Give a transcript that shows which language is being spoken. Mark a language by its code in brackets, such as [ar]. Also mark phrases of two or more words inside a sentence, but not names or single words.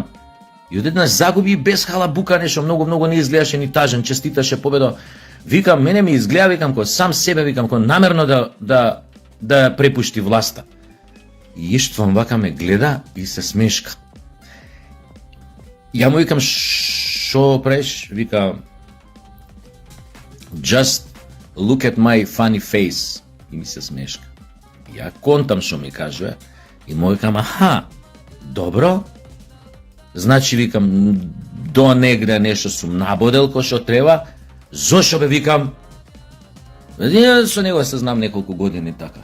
[mk] И одеднаш загуби без халабука, нешто многу не изгледаше ни тажен, честиташе победо. Викам, мене ми изгледа, викам, кој сам себе, викам, кој намерно да препушти власта. И Иштван вака ме гледа и се смешка. Ја му викам, шо правиш? Вика, [en] just look at my funny face. [mk] И ми се смешка. Ја контам шо ми кажува и му викам, аха, добро. Значи, викам, до негде нешто сум набодел кој што треба. Зошо бе, викам, со него се знам неколку години така.